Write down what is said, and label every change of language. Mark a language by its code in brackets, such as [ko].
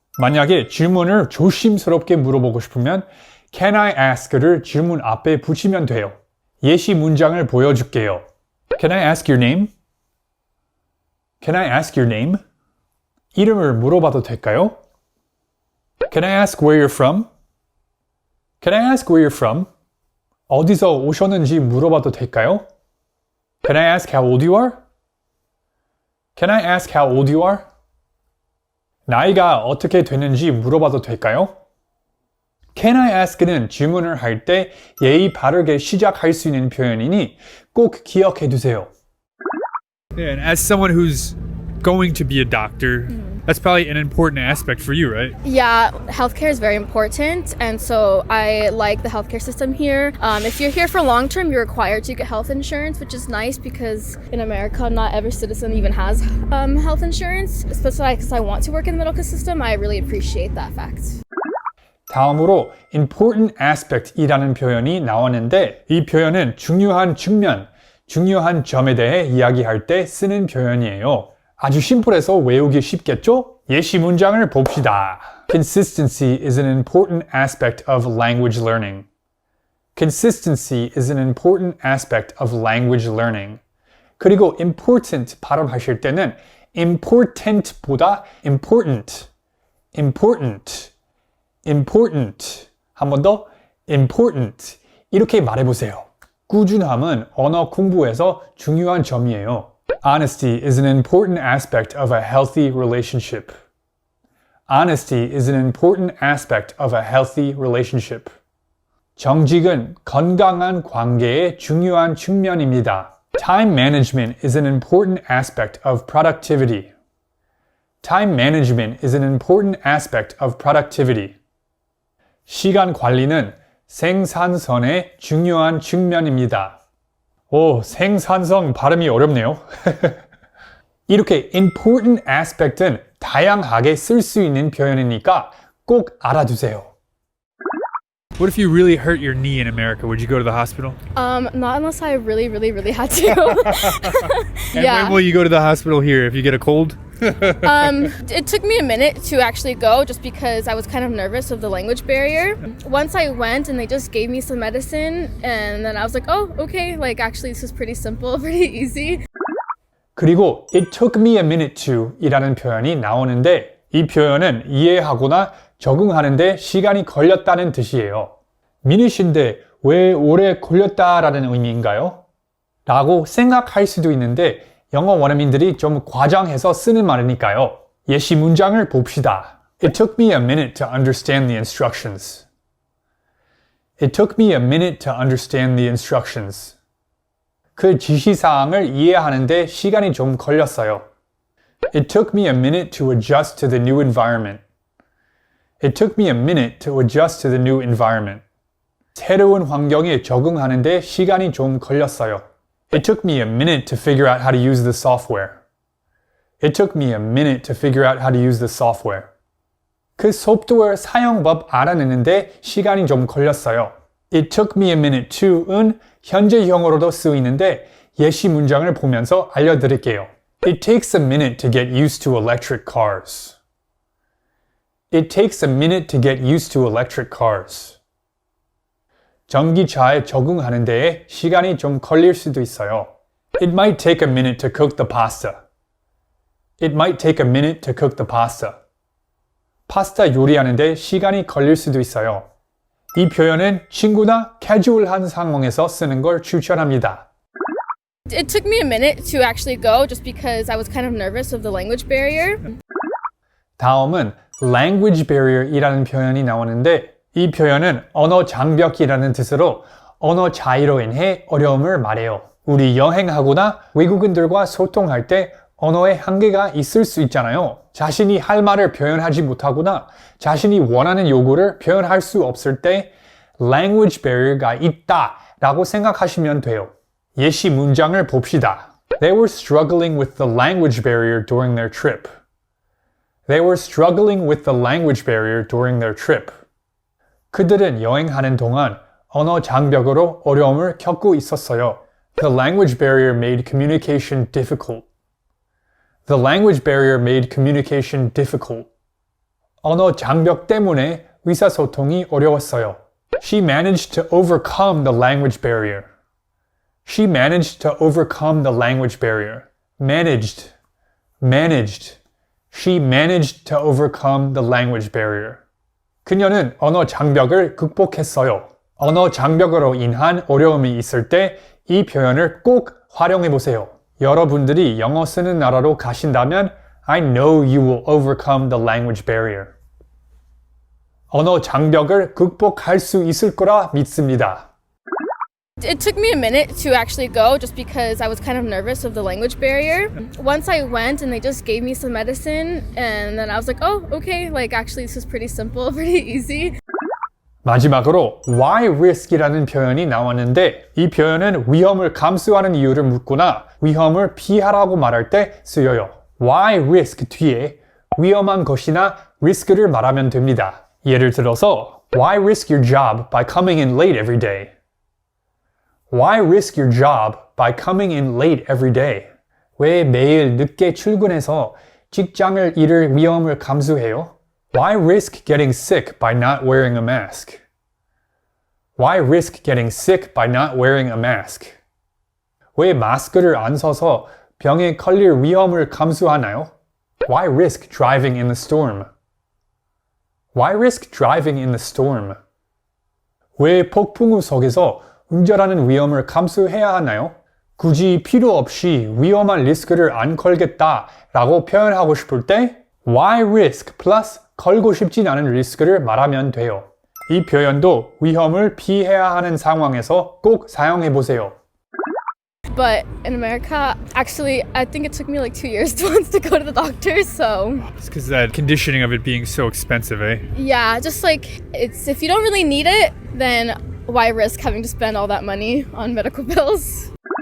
[ko] 만약에 질문을 조심스럽게 물어보고 싶으면 can I ask를 질문 앞에 붙이면 돼요. 예시 문장을 보여줄게요. [en] Can I ask your name? Can I ask your name? [ko] 이름을 물어봐도 될까요? [en] Can I ask where you're from? Can I ask where you're from? [ko] 어디서 오셨는지 물어봐도 될까요? [en] Can I ask how old you are? Can I ask how old you are? [ko] 나이가 어떻게 되는지 물어봐도 될까요? Can I ask는 질문을 할 때 예의 바르게 시작할 수 있는 표현이니 꼭 기억해 두세요. [en] Yeah, and as someone who's going to be a doctor, that's probably an important aspect for you, right? Yeah, healthcare is very important, and so I like the healthcare system here. If you're here for long term, you're required to get health insurance, which is nice because in America, not every citizen even has health insurance. Especially because I want to work in the medical system, I really appreciate that fact. [ko] 다음으로 important aspect이라는 표현이 나왔는데 이 표현은 중요한 측면, 중요한 점에 대해 이야기할 때 쓰는 표현이에요. 아주 심플해서 외우기 쉽겠죠? 예시 문장을 봅시다. [en] Consistency is an important aspect of language learning. Consistency is an important aspect of language learning. [ko] 그리고 important 발음하실 때는 important보다 important, important, important. 한 번 더 important. 이렇게 말해보세요. 꾸준함은 언어 공부에서 중요한 점이에요. [en] Honesty is an important aspect of a healthy relationship. Honesty is an important aspect of a healthy relationship. [ko] 정직은 건강한 관계의 중요한 측면입니다. [en] Time management is an important aspect of productivity. Time management is an important aspect of productivity. [ko] 시간 관리는 생산성의 중요한 측면입니다. 오, 생산성 발음이 어렵네요. 이렇게 important aspect은 다양하게 쓸 수 있는 표현이니까 꼭 알아두세요. [en] What if you really hurt your knee in America? Would you go to the hospital? Not unless I really, really, really had to. And when will you go to the hospital here if you get a cold? It took me a minute to actually go just because I was kind of nervous of the language barrier. Once I went and they just gave me some medicine and then I was like, oh, okay, actually this is pretty simple, pretty easy. [ko] 그리고 it took me a minute to 이라는 표현이 나오는데 이 표현은 이해하거나 적응하는데 시간이 걸렸다는 뜻이에요. 미니신데 왜 오래 걸렸다라는 의미인가요? 라고 생각할 수도 있는데 영어 원어민들이 좀 과장해서 쓰는 말이니까요. 예시 문장을 봅시다. [en] It took me a minute to understand the instructions. It took me a minute to understand the instructions. [ko] 그 지시사항을 이해하는데 시간이 좀 걸렸어요. [en] It took me a minute to adjust to the new environment. It took me a minute to adjust to the new environment. [ko] 새로운 환경에 적응하는데 시간이 좀 걸렸어요. [en] It took me a minute to figure out how to use the software. It took me a minute to figure out how to use the software. [ko] 그 소프트웨어 사용법 알아내는데 시간이 좀 걸렸어요. It took me a minute to은 현재형으로도 쓰이는데 예시 문장을 보면서 알려드릴게요. [en] It takes a minute to get used to electric cars. It takes a minute to get used to electric cars. [ko] 전기차에 적응하는 데에 시간이 좀 걸릴 수도 있어요. [en] It might take a minute to cook the pasta. It might take a minute to cook the pasta. [ko] 파스타 요리하는데 시간이 걸릴 수도 있어요. 이 표현은 친구나 캐주얼한 상황에서 쓰는 걸 추천합니다. [en] It took me a minute to actually go just because I was kind of nervous of the language barrier. [ko] 다음은 language barrier이라는 표현이 나오는데 이 표현은 언어 장벽이라는 뜻으로 언어 차이로 인해 어려움을 말해요. 우리 여행하거나 외국인들과 소통할 때 언어에 한계가 있을 수 있잖아요. 자신이 할 말을 표현하지 못하거나 자신이 원하는 요구를 표현할 수 없을 때 language barrier가 있다 라고 생각하시면 돼요. 예시 문장을 봅시다. [en] They were struggling with the language barrier during their trip. They were struggling with the language barrier during their trip. [ko] 그들은 여행하는 동안 언어 장벽으로 어려움을 겪고 있었어요. [en] The language barrier made communication difficult. The language barrier made communication difficult. [ko] 언어 장벽 때문에 의사소통이 어려웠어요. [en] She managed to overcome the language barrier. She managed to overcome the language barrier. Managed. She managed to overcome the language barrier. [ko] 그녀는 언어 장벽을 극복했어요. 언어 장벽으로 인한 어려움이 있을 때 이 표현을 꼭 활용해 보세요. 여러분들이 영어 쓰는 나라로 가신다면 [en] I know you will overcome the language barrier. [ko] 언어 장벽을 극복할 수 있을 거라 믿습니다. [en] It took me a minute to actually go just because I was kind of nervous of the language barrier. Once I went and they just gave me some medicine and then I was like, oh, okay, like actually this is pretty simple, pretty easy. [ko] 마지막으로 why risk이라는 표현이 나왔는데 이 표현은 위험을 감수하는 이유를 묻거나 위험을 피하라고 말할 때 쓰여요. why risk 뒤에 위험한 것이나 risk를 말하면 됩니다. 예를 들어서 [en] why risk your job by coming in late every day? Why risk your job by coming in late every day? [ko] 왜 매일 늦게 출근해서 직장을 잃을 위험을 감수해요? [en] Why risk getting sick by not wearing a mask? Why risk getting sick by not wearing a mask? [ko] 왜 마스크를 안 써서 병에 걸릴 위험을 감수하나요? [en] Why risk driving in the storm? Why risk driving in the storm? [ko] 왜 폭풍우 속에서 운전하는 위험을 감수해야 하나요? 굳이 필요 없이 위험한 리스크를 안 걸겠다라고 표현하고 싶을 때 why risk plus 걸고 싶진 않은 리스크를 말하면 돼요. 이 표현도 위험을 피해야 하는 상황에서 꼭 사용해 보세요. [en] But in America, actually, I think it took me like 2 years to go to the doctor, so... It's because that conditioning of it being so expensive, eh? Yeah, just like, it's if you don't really need it, then why risk having to spend all that money on medical bills?